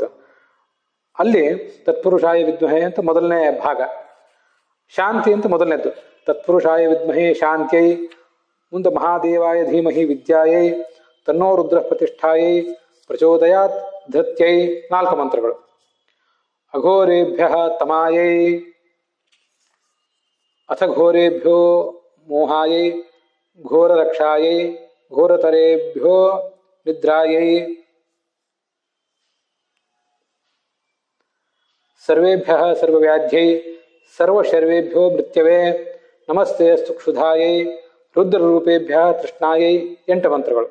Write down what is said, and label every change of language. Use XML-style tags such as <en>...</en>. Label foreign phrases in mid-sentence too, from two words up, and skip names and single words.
<kn>ಅಲ್ಲಿ</kn> <sa>ತತ್ಪುರುಷಾಯ ವಿದ್ಮಹೆ</sa> <kn>ಅಂತ ಮೊದಲನೇ ಭಾಗ, ಶಾಂತಿ ಅಂತ ಮೊದಲನೇದ್ದು.</kn> <sa>ತತ್ಪುರುಷಾಯ ವಿದ್ಮಹೆ ಶಾಂತ್ಯೈ, ಮುಂದೆ ಮಹಾದೇವಾಯ ಧೀಮಹಿ ವಿದ್ಯಾಯೈ, ತನ್ನೋ ರುದ್ರ ಪ್ರತಿಷ್ಠಾಯೈ, ಪ್ರಚೋದಯಾತ್ ಧೃತ್ಯೈ 4 ಮಂತ್ರಗಳು. ಅಘೋರೇಭ್ಯ ತಮಾಯೈ, ಅಥ ಘೋರೇಭ್ಯೋ ಮೋಹಾಯೈ ಘೋರರಕ್ಷಾಯೈ ಘೋರತರೇಭ್ಯೋ ನಿದ್ರಾಯೈ ಸರ್ವೇಭ್ಯಃ ಸರ್ವವ್ಯಾಧ್ಯೈ ಸರ್ವಶರ್ವೇಭ್ಯೋ ಮೃತ್ಯವೆ ನಮಸ್ತೆ ಕ್ಷುಧಾಯೈ ರುದ್ರರೂಪೇಭ್ಯಃ ತೃಷ್ಣಾಯೈ 8 ಮಂತ್ರಗಳು.</sa>